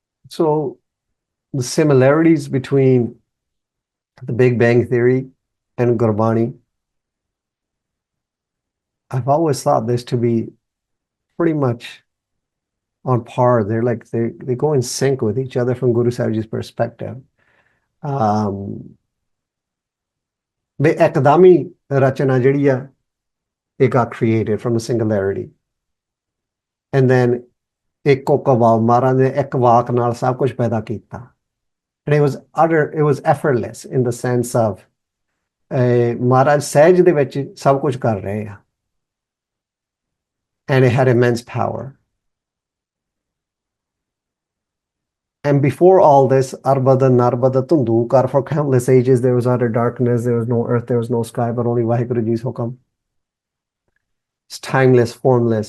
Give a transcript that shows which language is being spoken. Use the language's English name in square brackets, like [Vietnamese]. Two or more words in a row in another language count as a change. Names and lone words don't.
[English] So the similarities between the Big Bang Theory and Gurbani, I've always thought this to be pretty much on par. They're like they go in sync with each other from Guru Sahib Ji's perspective. Um, [Punjabi] ਵੀ ਇੱਕਦਮ ਹੀ ਰਚਨਾ ਜਿਹੜੀ ਆ [English] it got created from a singularity. And then [Punjabi] ਇੱਕੋ ਕਵਾਲ ਮਹਾਰਾਜ ਨੇ ਇੱਕ ਵਾਕ ਨਾਲ ਸਭ ਕੁਝ ਪੈਦਾ ਕੀਤਾ. [English] And it was effortless in the sense of [Punjabi] ਮਹਾਰਾਜ ਸਹਿਜ ਦੇ ਵਿੱਚ ਸਭ ਕੁਝ ਕਰ ਰਹੇ ਆ. [English] And it had immense power. And before all this, [Punjabi] ਅਰਬਦ, ਨਰਬਦ, ਧੁੰਧੂਕਾਰਾ, [English] for countless ages, there was utter darkness, there was no earth, there was no sky, but only Vaheguru Ji's Hukam. It's timeless, formless.